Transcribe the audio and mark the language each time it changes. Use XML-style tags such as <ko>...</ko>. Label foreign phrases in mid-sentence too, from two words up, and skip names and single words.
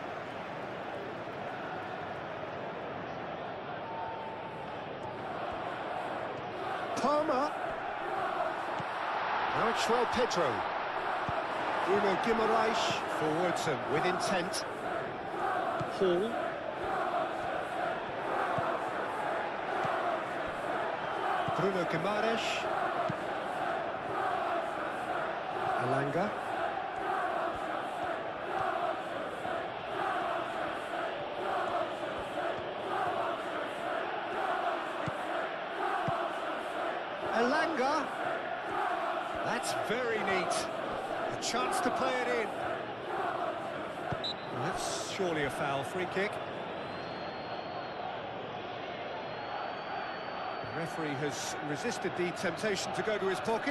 <en>Palmer. Now it's João Pedro. Bruno Guimaraes forwards and with intent. Hall. Bruno Guimaraes. Elanga. Elanga. That's very neat. A chance to play it in. Well, that's surely a foul. Free kick. The referee has resisted the temptation to go to his pocket.</en>